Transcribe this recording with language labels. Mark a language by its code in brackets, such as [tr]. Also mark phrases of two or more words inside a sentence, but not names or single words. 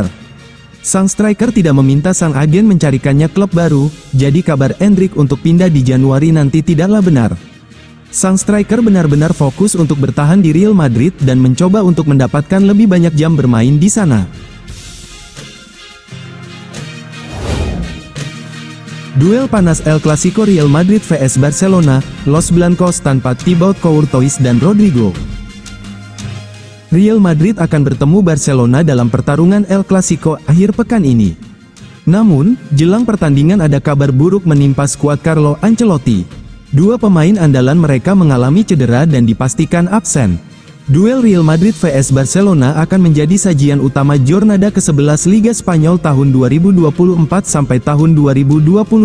[id] Sang striker tidak meminta sang agen mencarikannya klub baru, jadi kabar Endrick untuk pindah di Januari nanti tidaklah benar. Sang striker benar-benar fokus untuk bertahan di Real Madrid dan mencoba untuk mendapatkan lebih banyak jam bermain di sana. Duel panas El Clasico Real Madrid vs Barcelona, Los Blancos tanpa Thibaut Courtois dan Rodrigo. Real Madrid akan bertemu Barcelona dalam pertarungan El Clasico akhir pekan ini. Namun, jelang pertandingan ada kabar buruk menimpa skuad Carlo Ancelotti. Dua pemain andalan mereka mengalami cedera dan dipastikan absen. Duel Real Madrid vs Barcelona akan menjadi sajian utama Jornada ke-11 Liga Spanyol tahun 2024 sampai tahun 2025.